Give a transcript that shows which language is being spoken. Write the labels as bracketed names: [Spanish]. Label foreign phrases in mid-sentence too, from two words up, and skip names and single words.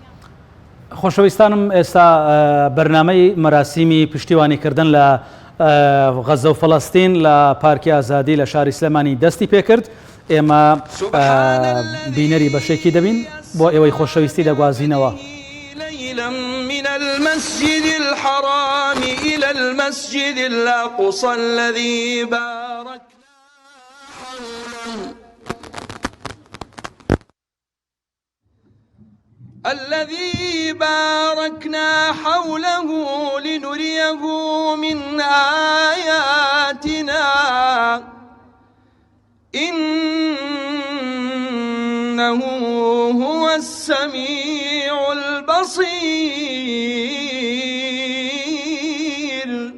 [Central Kurdish] خۆشەویستانم ئێستا بەرنامەی مەراسیمی پشتیوانیکردن لە غەزە و فەڵەستین لە پارکی ئازادی لە شاری سلێمانی دەستی پێکرد. ئێمە بینەری بەشێکی دەبین بۆ ئێوەی خۆشەویستی دەگوازینەوە. [Arabic] من المسجد الحرام إلى المسجد الأقصى الذي باركنا حوله لنريه من آياتنا إنه هو السميع البصير.